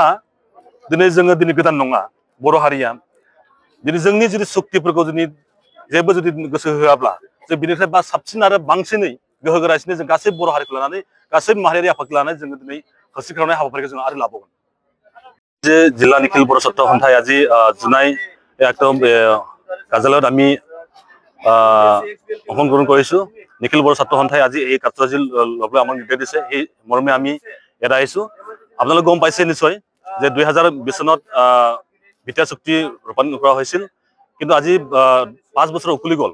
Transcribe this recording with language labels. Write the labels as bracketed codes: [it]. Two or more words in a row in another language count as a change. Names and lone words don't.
[brx] दिनै जोङो दिनै गोदान नङा बर' हारिया दिनै जोंनि जुदि सक्तिफोरखौ जेबो जुदि गोसो होआब्ला जों बिनिफ्राय साबसिन आरो बांसिनै गोहो गोरासिनै जों गासै बर' हारिखौ लानानै गासै माहारियारि आफादखौ लानानै जोङो दिनै होस्रिखांनाय हाबाफारिखौ जों आरो लाबावगोन। [as] जे जिल्ला निखिल बर' सत्र সন্থাই আজি জুনাই একদম কাৰ্যালয়ত আমি অংশগ্ৰহণ কৰিছোঁ। নিখিল বড়ো ছাত্ৰ সন্থাই আজি এই কাৰ্যসূচী ল'বলৈ আমাক নিৰ্দেশ দিছে। সেই মৰ্মে আমি ইয়াত আহিছোঁ। আপোনালোকে গম পাইছে নিশ্চয় যে 2020 চনত বিটিআৰ চুক্তি ৰূপায়ণ কৰা হৈছিল, কিন্তু আজি 5 বছৰ উকলি গ'ল।